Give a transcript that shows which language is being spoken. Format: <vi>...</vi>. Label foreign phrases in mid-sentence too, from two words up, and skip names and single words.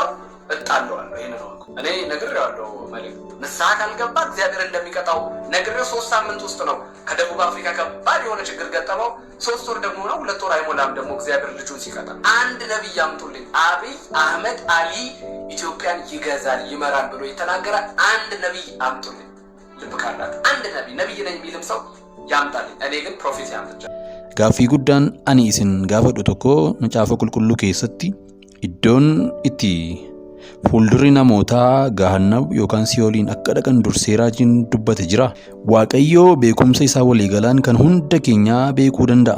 <am>እጣለዋለሁ። ይሄን ነው እኔ ነግሬዋለሁ። መልእክት ንስሐ ካልገባ እግዚአብሔር እንደሚቀጣው ነግሬው 3 ሳምንት ውስጥ ነው ከደቡብ አፍሪካ ከባድ የሆነ ችግር ገጠመው። 3 ወር ደግሞ ነው 2 ወር አይሞላም ደግሞ እግዚአብሔር ልጁን ሲቀጣ። አንድ ነብይ አምጡልኝ፣ አብይ አህመድ አሊ ኢትዮጵያን ይገዛል ይመራል ብሎ የተናገረ አንድ ነብይ አምጡልኝ። ልብ ካላት አንድ ነብይ ነኝ የሚልም ሰው ያምጣልኝ። እኔ ግን ፕሮፌሲ አምጥቻ</am> <om>Gaaffii guddaan ani isin gaafadhu tokko macaafa qulqulluu keessatti iddoon itti fuuldurri namootaa gahannab yookaan siyooliin akka dhaqan dursee raajiin dubbate jira. Waaqayyoo beekumsa isaa waliigalaan kan hunda keenyaa beekuu danda'a.</om>